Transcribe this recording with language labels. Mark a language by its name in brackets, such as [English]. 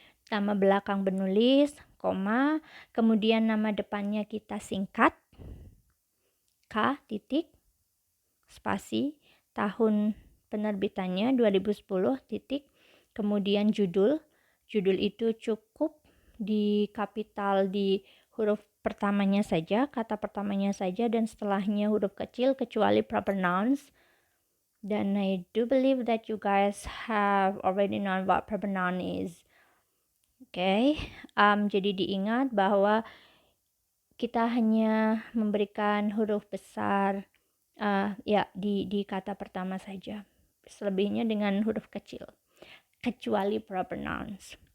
[Indonesian] Nama belakang penulis, kemudian nama depannya kita singkat, K, titik, spasi, tahun penerbitannya 2010, titik, kemudian judul itu cukup di kapital di huruf pertamanya saja, kata pertamanya saja, dan setelahnya huruf kecil kecuali proper nouns. Dan [English] I do believe that you guys have already known what proper noun is. [Indonesian] Oke, jadi diingat bahwa kita hanya memberikan huruf besar di kata pertama saja. Selebihnya dengan huruf kecil, kecuali proper nouns.